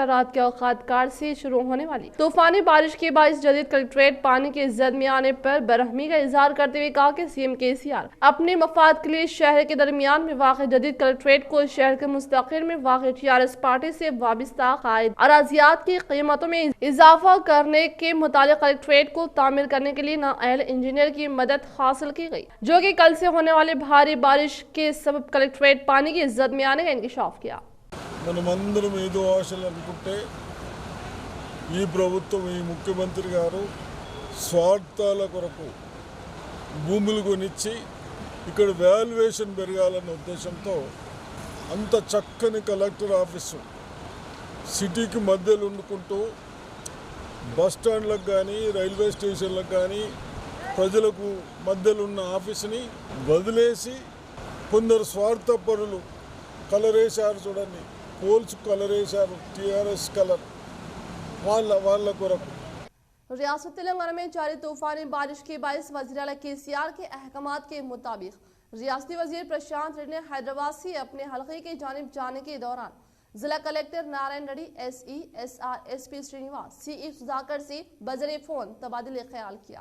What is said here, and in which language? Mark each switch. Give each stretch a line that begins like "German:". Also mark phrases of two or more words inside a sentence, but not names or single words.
Urdu: رات کے اوقات کار سے شروع ہونے والی طوفانی بارش کے باعث جدید کلیکٹریٹ پانی کے زد میں آنے پر برہمی کا اظہار کرتے ہوئے کہا کہ CM KCR اپنے مفاد کے لیے شہر کے درمیان میں واقع جدید کلیکٹریٹ کو شہر کے مستقل میں واقع TRS پارٹی سے وابستہ قائد اراضیات کی قیمتوں میں اضافہ کرنے کے متعلق کلیکٹریٹ کو تعمیر کرنے کے لیے اہل انجینئر کی مدد حاصل کی گئی، جو کہ کل سے ہونے والے بھاری بارش کے سبب کلیکٹریٹ پانی کی زد میں آنے کا انکشاف کیا۔
Telugu: మనమందరం ఏదో ఆశలు అనుకుంటే ఈ ప్రభుత్వం, ఈ ముఖ్యమంత్రి గారు స్వార్థాల కొరకు భూములు కొనిచ్చి ఇక్కడ వాల్యుయేషన్ పెరగాలన్న ఉద్దేశంతో అంత చక్కని
English: collector office
Telugu: సిటీకి మధ్యలో ఉండుకుంటూ బస్ స్టాండ్లకు కానీ, రైల్వే స్టేషన్లకు కానీ ప్రజలకు మధ్యలో ఉన్న ఆఫీసుని వదిలేసి కొందరు స్వార్థపరులు కలర్ వేశారు, చూడండి, పోల్స్ కలర్ వేశారు, TRS కలర్ వాళ్ళ కొరకు।
Urdu: ریاست تلنگانہ میں جاری طوفانی بارش کے باعث وزیر اعلیٰ KCR کے احکامات کے مطابق ریاستی وزیر پرشانت ریڈی نے حیدرآباد سے اپنے حلقے کی جانب جانے کے دوران ضلع کلیکٹر نارائن ریڈی SE SR SP سرینواس CE سدھاکر سے بذریعہ فون تبادلہ خیال کیا۔